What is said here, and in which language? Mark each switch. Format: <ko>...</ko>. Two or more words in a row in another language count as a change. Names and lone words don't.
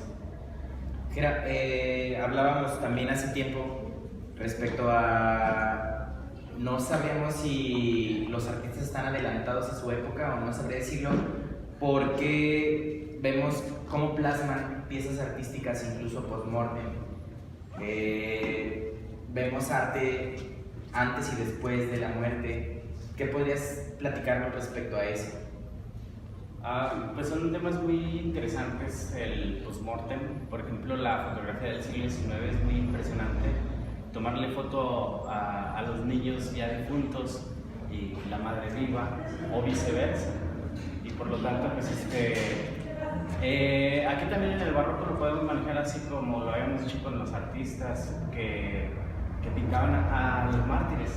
<es>Gera, hablábamos también hace tiempo respecto a... No sabemos si los artistas están adelantados a su época, o no sabría decirlo, porque vemos cómo plasman piezas artísticas incluso post-mortem. Vemos arte antes y después de la muerte. ¿Qué podrías platicarnos respecto a eso? Pues son temas muy interesantes el post-mortem. Por ejemplo, la fotografía del siglo XIX es muy impresionante. Tomarle foto a los niños ya difuntos y la madre viva, o viceversa. Y por lo tanto, pues aquí también en el barroco lo podemos manejar así como lo habíamos hecho con los artistas que pintaban a los mártires.</es>